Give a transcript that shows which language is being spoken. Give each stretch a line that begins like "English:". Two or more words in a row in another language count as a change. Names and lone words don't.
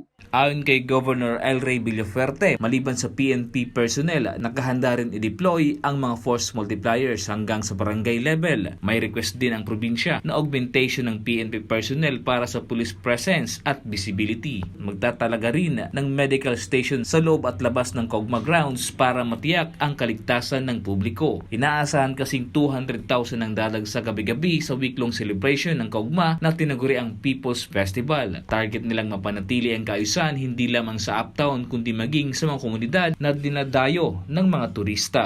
Filipino: Ayon kay Governor El Rey Villafuerte, maliban sa PNP personnel, nakahanda rin i-deploy ang mga
English: force multipliers
Filipino: hanggang sa barangay level. May request din ang probinsya na augmentation ng PNP personnel para sa
English: police presence
Filipino: at visibility. Magtatalaga rin ng medical station sa loob at labas ng Kaugma grounds para matiyak ang kaligtasan ng publiko. Inaasahan kasing 200,000 ang dadag sa gabi-gabi sa
English: week-long celebration
Filipino: ng Kaugma na tinaguri ang People's Festival. Target nilang mapanatili ang kaayusan hindi lamang sa Uptown kundi maging sa mga komunidad na dinadayo ng mga turista.